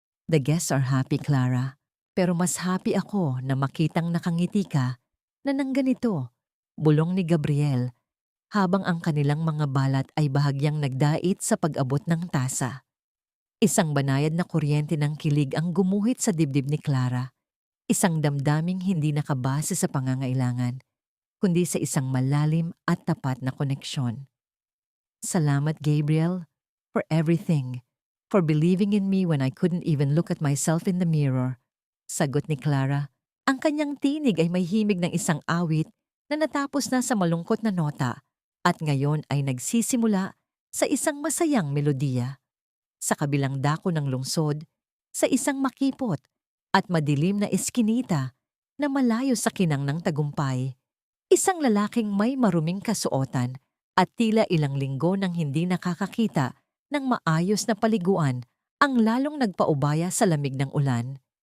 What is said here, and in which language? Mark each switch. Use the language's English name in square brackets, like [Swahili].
[English] "The guests are happy, [Filipino] Clara, pero mas happy ako na makitang nakangiti ka na nang ganito," bulong ni Gabriel habang ang kanilang mga balat ay bahagyang nagdait sa pag-abot ng tasa. Isang banayad na kuryente ng kilig ang gumuhit sa dibdib ni Clara. Isang damdaming hindi nakabase sa pangangailangan, kundi sa isang malalim at tapat na koneksyon. [English] "Salamat, Gabriel, for everything. For believing in me when I couldn't even look at myself in the mirror," [Filipino] sagot ni Clara. Ang kanyang tinig ay may himig ng isang awit na natapos na sa malungkot na nota at ngayon ay nagsisimula sa isang masayang melodiya. Sa kabilang dako ng lungsod, sa isang makipot at madilim na eskinita na malayo sa kinang ng tagumpay, isang lalaking may maruming kasuotan at tila ilang linggo nang hindi nakakakita ng maayos na paliguan ang lalong nagpaubaya sa lamig ng ulan.